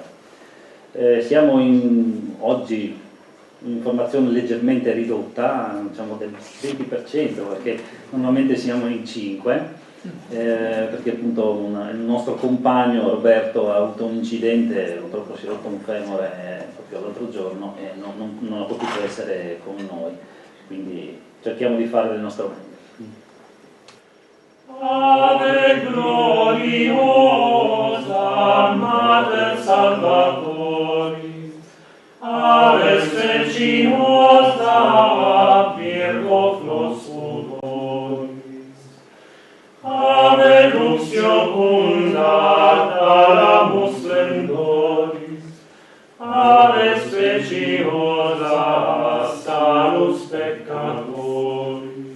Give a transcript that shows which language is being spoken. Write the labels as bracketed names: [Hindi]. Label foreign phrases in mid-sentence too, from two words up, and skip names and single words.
[Italian] Siamo oggi in formazione leggermente ridotta, diciamo del 20%, perché normalmente siamo in 5, perché appunto il nostro compagno Roberto ha avuto un incidente, purtroppo si è rotto un femore proprio l'altro giorno e non ha potuto essere con noi, quindi cerchiamo di fare del nostro meglio. [Latin] Ave gloriosa Mater Salvatori, Ave speciosa Virgo Flos Futuris, Ave lux iocunda Thalamus Splendoris, Ave speciosa Salus Peccatoris,